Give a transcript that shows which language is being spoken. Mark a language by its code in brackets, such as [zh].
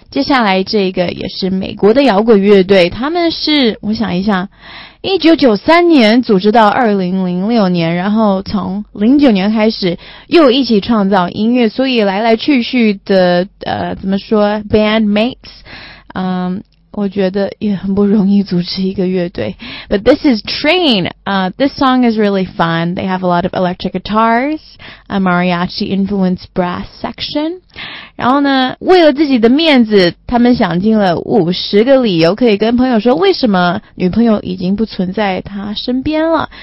[zh] 接下来这个也是美国的摇滚乐队，他们是我想一下1993年组织到2006年，然后从09年开始又一起创造音乐，所以来来去去的怎么说 bandmates， 我觉得也很不容易组织一个乐队。 [en] But this is Train、this song is really fun. They have a lot of electric guitars, a mariachi influenced brass section. [zh] 然后呢，为了自己的面子，他们想尽了50个理由可以跟朋友说为什么女朋友已经不存在他身边了。